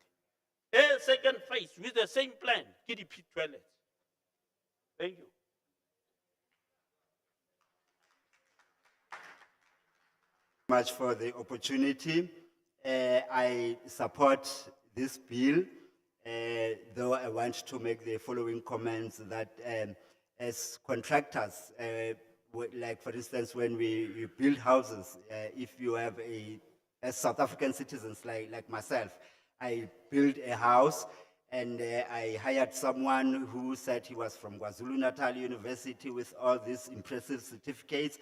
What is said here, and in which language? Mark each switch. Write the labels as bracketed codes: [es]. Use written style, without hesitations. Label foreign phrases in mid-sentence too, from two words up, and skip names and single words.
[en] A second phase with the same plan [st] ke di [en] pit toilets. Thank you. Much for the opportunity. I support this bill, though I want to make the following comments that as contractors, like for instance, when we build houses, if you have as South African citizens like myself, I built a house and I hired someone who said he was from KwaZulu-Natal University with all these impressive certificates.